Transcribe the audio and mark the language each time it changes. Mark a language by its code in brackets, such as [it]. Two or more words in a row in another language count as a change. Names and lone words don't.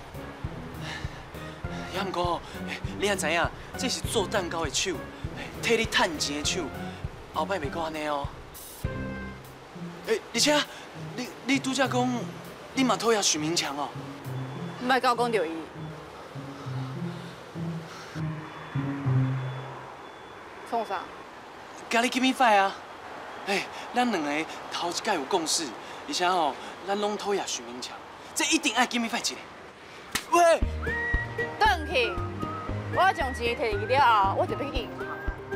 [nan] 也毋过，你也知影，这是做蛋糕的手，替你趁钱的手，后摆袂阁安尼哦。而且，你拄则讲，你嘛讨厌许明强哦。唔莫甲我讲着伊。创啥？咖喱 [en] give me five [nan] 啊！咱两个头一届有共识，而且吼，咱拢讨厌许明强，这一定爱 [en] give me five [nan] 一个。喂，转去，我将钱摕去了后，我就要去银行。